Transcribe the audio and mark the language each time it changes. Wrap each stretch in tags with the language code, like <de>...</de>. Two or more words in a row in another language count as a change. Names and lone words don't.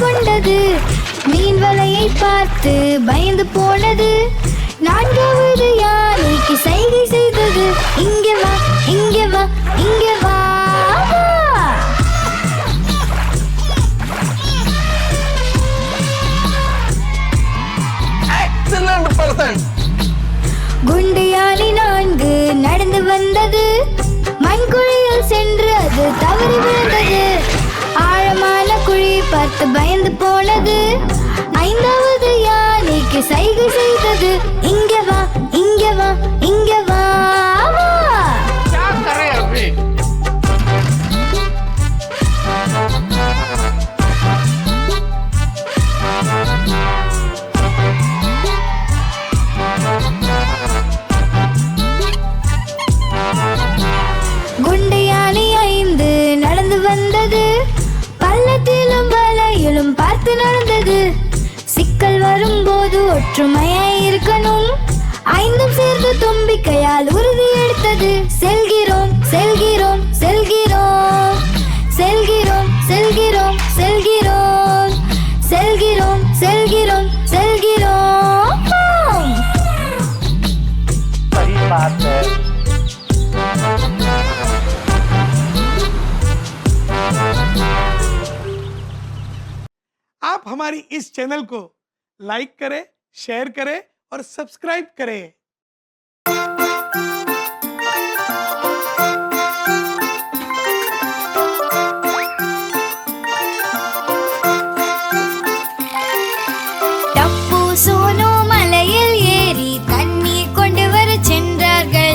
<ta>வந்தது. மீன் வலையை பார்த்து பயந்து போனது. நான்காவது யானைக்கு சைகை செய்தது. இங்கே வா, இங்கே வா, இங்கே வா, வா.</ta> <en>Excellent person.</en> <ta>குண்டு யானை 4 நடந்து வந்தது. மண்குழியில் சென்று அது தவறி விழுந்தது. ஆழமான குழி பார்த்து பயந்து போனது. 5வது யானைக்கு சைகை செய்தது. இங்கே வா, இங்கே வா, இங்கே வா, வா.</ta> <hi>क्या करे अभी?</hi> <ta>குண்டு யானை 5 நடந்து வந்தது. பள்ளத்திலும் வலையிலும் பார்த்து நடந்தது. சிக்கல் வரும்போது ஒற்றுமையாய் இருக்கணும். 5ம் சேர்ந்து தும்பிக்கையால் உறுதி எடுத்தது. செல்கிறோம், செல்கிறோம், செல்கிறோம், செல்கிறோம், செல்கிறோம், செல்கிறோம், செல்கிறோம், செல்கிறோம், செல்கிறோம்.</ta> <hi>सही बात है। आप हमारी इस चैनल को लाइक करें, शेयर करें और सब्सक्राइब करें।</hi> <ta>டப்பு சோனு மலையில் ஏறி தண்ணீர் கொண்டு வர சென்றார்கள்.</ta>